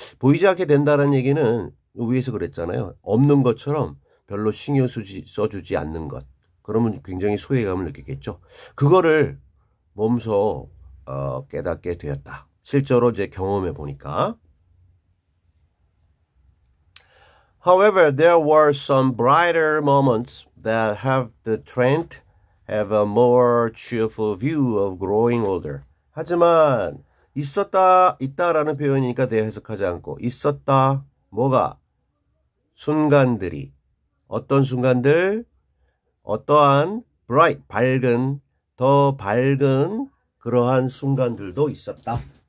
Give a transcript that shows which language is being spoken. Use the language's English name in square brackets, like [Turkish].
[Korean] 보이지 않게 된다는 얘기는 위에서 그랬잖아요. 없는 것처럼 별로 신경 써주지 않는 것. 그러면 굉장히 소외감을 느끼겠죠. 그거를 몸소 깨닫게 되었다. 실제로 이제 경험해 보니까. [English] However, there were some brighter moments that have the Trent have a more cheerful view of growing older. [Korean] 하지만 있었다, 있다라는 표현이니까 대해 해석하지 않고 있었다, 뭐가? 순간들이. 어떤 순간들? 어떠한 bright, 밝은, 더 밝은 그러한 순간들도 있었다.